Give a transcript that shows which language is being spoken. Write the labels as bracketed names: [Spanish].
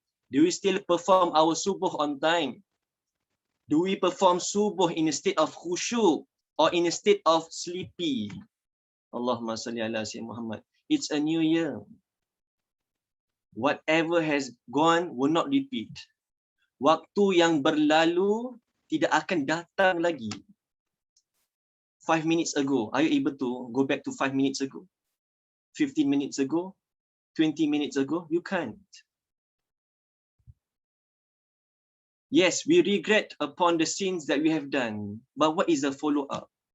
[English] Do we still perform our subuh on time? Do we perform subuh in a state of khusyuk or in a state of sleepy? [Arabic] Allahumma salli ala sayyidina Muhammad. [English] It's a new year. Whatever has gone will not repeat. [Malay] Waktu yang berlalu tidak akan datang lagi. [English] 5 minutes ago, are you able to go back to 5 minutes ago? 15 minutes ago? 20 minutes ago? You can't. Yes, we regret upon the sins that we have done, but what is the follow-up?